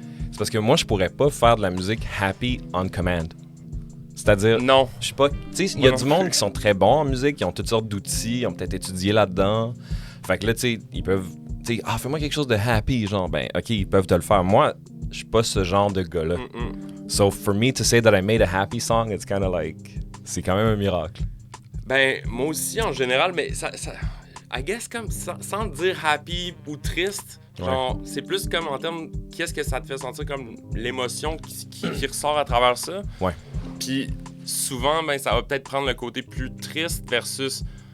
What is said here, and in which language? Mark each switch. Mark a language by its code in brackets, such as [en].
[fr] C'est parce que moi, je pourrais pas faire de la musique happy [en] on command. [fr] C'est-à-dire... Non. Je sais pas... Tu sais, il y a du monde qui sont très bons en musique, qui ont toutes sortes d'outils, ils ont peut-être étudié là-dedans. Fait que là, tu sais, ils peuvent... Tu sais, fais-moi quelque chose de happy, genre, ben, OK, ils peuvent te le faire. Moi, je suis pas ce genre de gars-là. [en] So, for me to say that I made a happy song, it's kind of like... [fr] C'est quand même un miracle. Ben, moi aussi, en général, mais ça [en] I guess, [fr] comme, sans dire happy ou triste, genre, c'est plus comme en termes, qu'est-ce que ça te fait sentir comme l'émotion qui ressort à travers ça. Ouais. Puis, souvent, ben, ça va peut-être prendre le côté plus triste versus